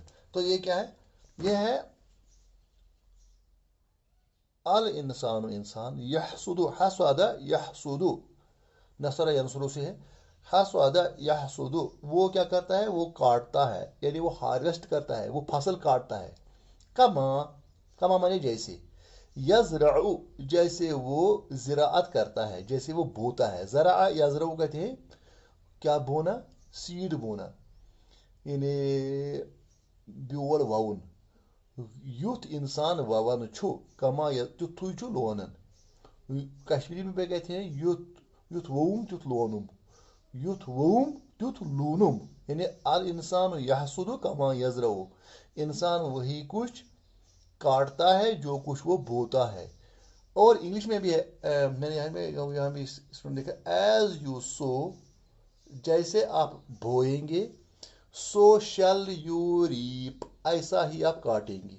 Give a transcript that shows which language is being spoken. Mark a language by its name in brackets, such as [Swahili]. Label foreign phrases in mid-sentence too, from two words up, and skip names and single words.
[Hindi] तो ये क्या है, ये है [Arabic] الإنسان، إنسان، يحصد، حصد يحصد، نصر ينصر [Hindi] से है, [Arabic] حصد يحصد, [Hindi] वो क्या करता है, वो काटता है, यानी वो हार्वेस्ट करता है, वो फसल काटता है। कमा, कमा माने जैसे, यजरउ, जैसे वो ज़िराअत करता है, जैसे वो बोता है। [Arabic] زرع يزرع [Hindi] कहते हैं क्या बोना, सीड बोना, यानी [Kashmiri] ब्योल ववन। युथ इंसान ववन छु कमा तुथु छु लोनन, [Hindi] कश्मीरी में कहते हैं [Kashmiri] युथ, युथ वोम तुथ लोनुम, युथ वोम तुथ लूनुम, [Hindi] यानी [Arabic] الإنسان يحصد كما يزرع, [Hindi] इंसान वही कुछ काटता है जो कुछ वो बोता है। और इंग्लिश में भी है, मैंने यहाँ भी इसमें लिखा [English] as you sow, [Hindi] जैसे आप बोएंगे, [English] so shall you reap, [Hindi] ऐसा ही आप काटेंगे।